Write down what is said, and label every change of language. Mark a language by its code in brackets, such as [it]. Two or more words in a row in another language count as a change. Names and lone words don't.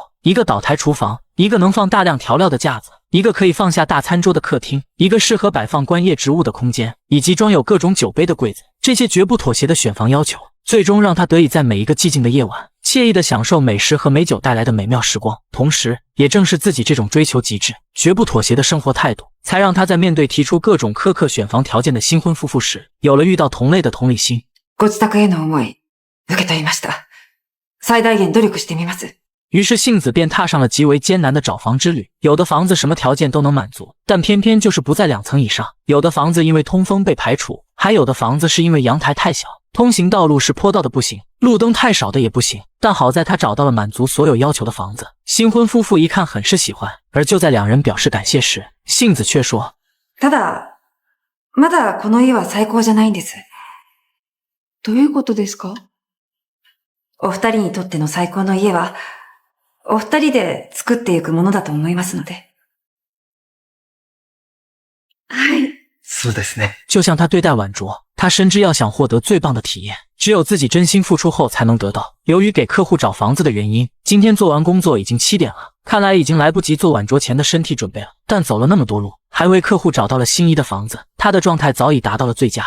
[zh] 一个岛台厨房，一个能放大量调料的架子，一个可以放下大餐桌的客厅，一个适合摆放观叶植物的空间，以及装有各种酒杯的柜子，这些绝不妥协的选房要求，最终让她得以在每一个寂静的夜晚，惬意地享受美食和美酒带来的美妙时光。同时，也正是自己这种追求极致、绝不妥协的生活态度，才让她在面对提出各种苛刻选房条件的新婚夫妇时，有了遇到同类的同理心。 [ja] ご自宅への思い、受け取りました。最大限努力してみます。 [zh] 于是杏子便踏上了极为艰难的找房之旅。有的房子什么条件都能满足，但偏偏就是不在2层以上；有的房子因为通风被排除，还有的房子是因为阳台太小，通行道路是坡道的不行，路灯太少的也不行。但好在他找到了满足所有要求的房子。新婚夫妇一看很是喜欢，而就在两人表示感谢时，杏子却说： [ja] ただ、まだこの家は最高じゃないんです。どういうことですか？お二人にとっての最高の家は、お二人で作っていくものだと思いますので。はい。そうですね。 [zh] 就像他对待晚酌，他深知要想获得最棒的体验，只有自己真心付出后才能得到。由于给客户找房子的原因，今天做完工作已经7点了，看来已经来不及做晚酌前的身体准备了。但走了那么多路，还为客户找到了心仪的房子，他的状态早已达到了最佳。